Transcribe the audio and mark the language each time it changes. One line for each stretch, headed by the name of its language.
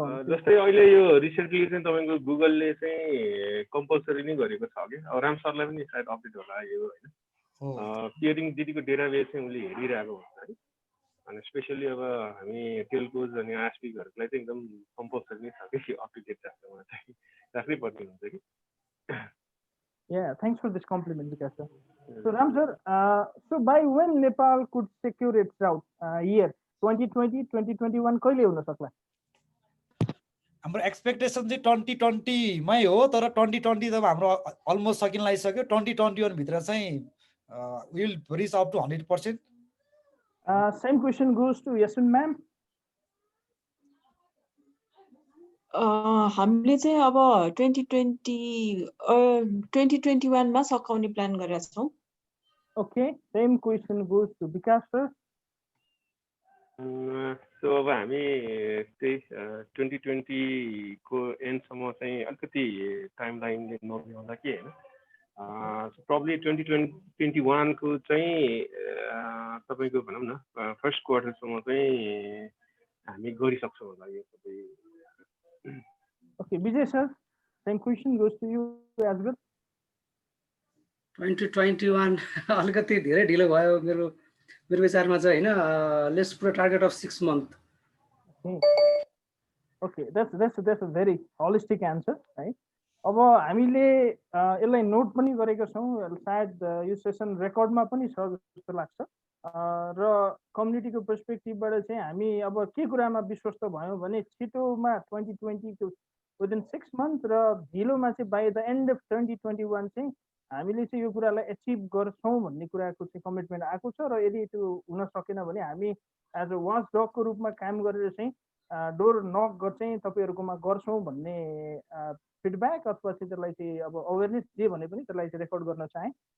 Nepali: जस्तै अहिले यो रिसेन्टली चाहिँ तपाईँको गुगलले चाहिँ कम्पलसरी नै गरेको छ कि अब राम सरलाई पनि सायद अपडेट होला यो होइन। पेरिङ डिबीको डेटाबेस चाहिँ उसले हेरिरहेको हुन्छ है। अनि स्पेसली अब हामी टेलकोज अनि आइएसपीहरूलाई चाहिँ एकदम कम्पलसरी नै छ कि अपडेटेड राख्नुमा चाहिँ राख्नै पर्ने हुन्छ कि।
English: Yeah, thanks for this compliment, Vikas sir. So Ram sir, so by when Nepal could secure its route?
Nepali: Year 2020, 2021 कहिले हुन सक्ला? हाम्रो एक्सपेक्टेसन चाहिँ 2020 मै हो, तर 2020 त हाम्रो अलमोस्ट सकिन लागिसक्यो।
English: 2021
Nepali: भित्र चाहिँ
English: Will reach up to 100%. Same question goes to Yasmin ma'am.
Nepali: हामीले चाहिँ अब 2021 मा सकाउने प्लान गरेका छौँ।
English: Okay, same question goes to Vikas sir.
Nepali: So अब हामी त्यही 2020 को एन्डसम्म चाहिँ अलिकति टाइम लाइनले नभ्याउँदा कि होइन। प्रब्ली 2021 को चाहिँ तपाईँको भनौँ न फर्स्ट क्वार्टरसम्म चाहिँ हामी गरिसक्छौँ होला यो सबै।
English: Okay, Vijay sir, same question goes to you as well.
Nepali: 2021 अलिकति धेरै ढिलो भयो मेरो विचारमा चाहिँ हैन।
English: Let's put target of 6 month। Okay, that's a very holistic answer, right?
Nepali: अब हामीले यसलाई नोट पनि गरेको छौँ, सायद यो सेसन रेकर्डमा पनि छ जस्तो लाग्छ र कम्युनिटीको पर्सपेक्टिभबाट चाहिँ हामी अब के कुरामा विश्वस्त भयौँ भने छिटोमा 2020 को
English: within 6 months
Nepali: र ढिलोमा चाहिँ
English: by the end of 2021
Nepali: चाहिँ हामीले चाहिँ यो कुरालाई एचिभ गर्छौँ भन्ने कुराको चाहिँ कमिटमेन्ट आएको छ र यदि त्यो हुन सकेन भने हामी एज अ वाच डगको रूपमा काम गरेर चाहिँ डोर नक चाहिँ तपाईँहरूकोमा गर्छौँ भन्ने फिडब्याक अथवा चाहिँ त्यसलाई चाहिँ अब अवेरनेस जे भने पनि त्यसलाई चाहिँ रेकर्ड गर्न चाहेँ।